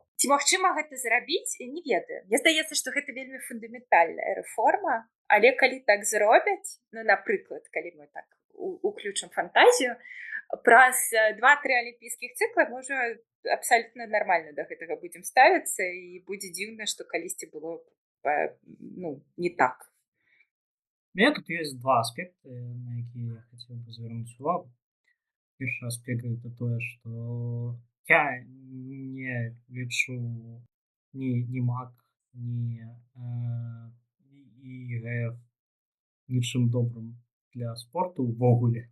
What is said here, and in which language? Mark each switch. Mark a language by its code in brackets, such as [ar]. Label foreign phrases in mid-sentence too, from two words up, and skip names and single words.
[be] Ці магчыма гэта зрабіць, не ведаю. Мне здаецца, што гэта вельмі фундаментальная рэформа, але калі так зробяць, ну, напрыклад, калі мы так уключым фантазію, праз 2-3 алімпійскіх цыкла можа абсалютна нармальна да гэтага будзем ставіцца і будзе дзіўна, што калісьці было ну, не так. [ru] У меня тут есть два аспекта, [be] на якія я хацеў бы звярнуць увагу. Першы аспект это тое, што я не лічу ні МАК, ні ІГФ нічым добрым для спорту ўвогуле.